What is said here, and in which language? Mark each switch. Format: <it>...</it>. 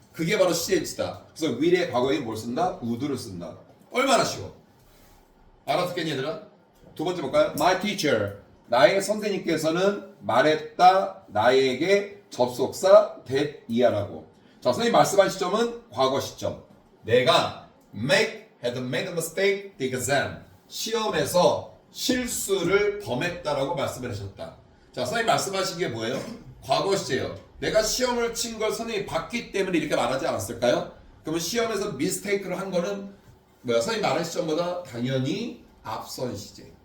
<ko>그게 바로 시제일치다. 그래서 will의 과거형이 뭘 쓴다? would를 쓴다. 얼마나 쉬워. 알아듣겠니 얘들아? 두 번째 볼까요? My teacher. 나의 선생님께서는 말했다. 나에게 접속사 that이야라고. 자, 선생님 말씀한 시점은 과거 시점. 내가</ko> <en>had made a mistake the exam.</en> <ko>시험에서 실수를 범했다라고 말씀을 하셨다. 자, 선생님 말씀하신 게 뭐예요? 과거 시제예요. 내가 시험을 친 걸 선생님이 봤기 때문에 이렇게 말하지 않았을까요? 그러면 시험에서 미스테이크를 한 거는 선생님 말한 시점보다 당연히 앞선 시제.</ko>